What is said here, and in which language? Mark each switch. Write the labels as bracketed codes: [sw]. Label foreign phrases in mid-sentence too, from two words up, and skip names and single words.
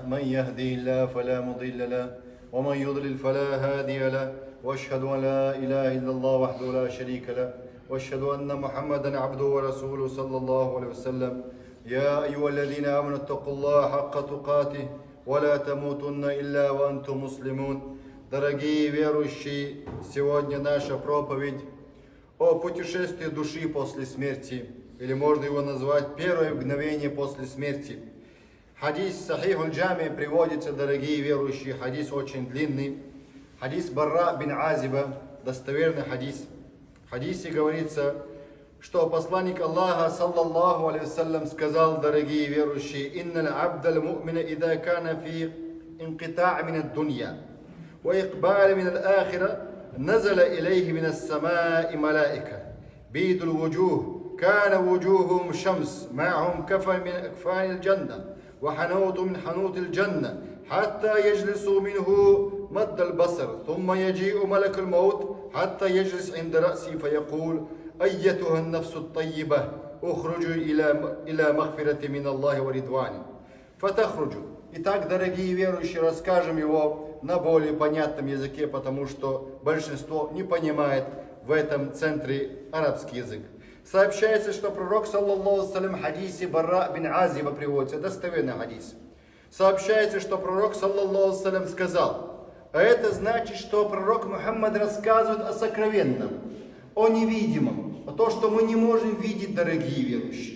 [ar] من يهدي الله فلا مضل له ومن يضلل فلا هادي له، وأشهد أن لا إله إلا الله وحده لا شريك له، وأشهد أن محمدا عبده ورسوله صلى الله عليه وسلم. يا أيها الذين آمنوا اتقوا الله حق تقاته ولا تموتن إلا وأنتم مسلمون. [ru] Дорогие верующие, сегодня наша проповедь о путешествии души после смерти, или можно его назвать первое мгновение после смерти. Хадис Сахих аль-Джами приводится, дорогие верующие, хадис очень длинный. Хадис Барра бин Азиба, достоверный хадис. В хадисе говорится, что посланник Аллаха, [ar] صلى الله عليه وسلم, [ru] сказал, дорогие верующие: [ar] «إن العبد المؤمن إذا كان في انقطاع من الدنيا وإقبال من الآخرة نزل إليه من السماء ملائكة بيض الوجوه كان وجوههم شمس معهم كفن من أكفان الجنة وحنوط من حنوط الجنة حتى يجلسوا منه مد البصر ثم يجيء ملك الموت حتى يجلس عند رأسي فيقول: أيتها النفس الطيبة اخرجوا إلى مغفرة من الله ورضوانه فتخرجوا». [ru] Итак, дорогие верующие, расскажем его на более понятном языке, потому что большинство не понимает в этом центре арабский язык. Сообщается, что пророк, [ar] صلى الله عليه وسلم, [ru] в хадисе Барра бин Азиба приводится, достоверный хадис. Сообщается, что пророк, [ar] صلى الله عليه وسلم, [ru] сказал, а это значит, что пророк Мухаммад рассказывает о сокровенном, о невидимом, о том, что мы не можем видеть, дорогие верующие.